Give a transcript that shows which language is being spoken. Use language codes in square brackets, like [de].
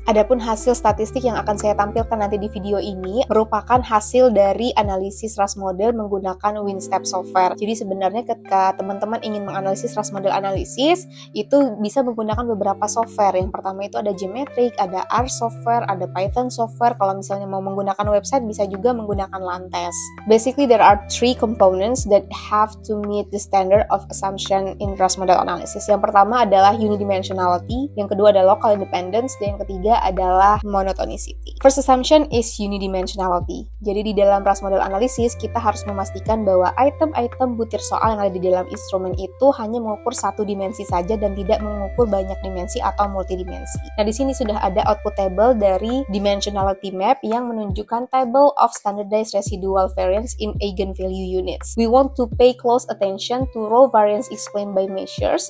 [id] Adapun hasil statistik yang akan saya tampilkan nanti di video ini merupakan hasil dari analisis RAS Model menggunakan WinStep software. Jadi sebenarnya ketika teman-teman ingin menganalisis RAS Model Analysis, itu bisa menggunakan beberapa software. Yang pertama itu ada Geometric, ada R software, ada Python software. Kalau misalnya mau menggunakan website bisa juga menggunakan Lantes. [en] Basically, there are three components that have to meet the standard of assumption in RAS Model Analysis. [id] Yang pertama adalah unidimensionality, yang kedua adalah local independence, dan yang ketiga adalah monotonicity. [en] First assumption is unidimensionality. [id] Jadi di dalam RAS Model Analysis, kita harus memastikan bahwa item-item butir soal yang ada di dalam instrumen itu hanya mengukur satu dimensi saja dan tidak mengukur banyak dimensi atau multidimensi. Nah, di sini sudah ada [en] output table dari dimensionality map [id] yang menunjukkan [en] table of standardized residual variance in eigenvalue units. We want to pay close attention to row variance explained by measures.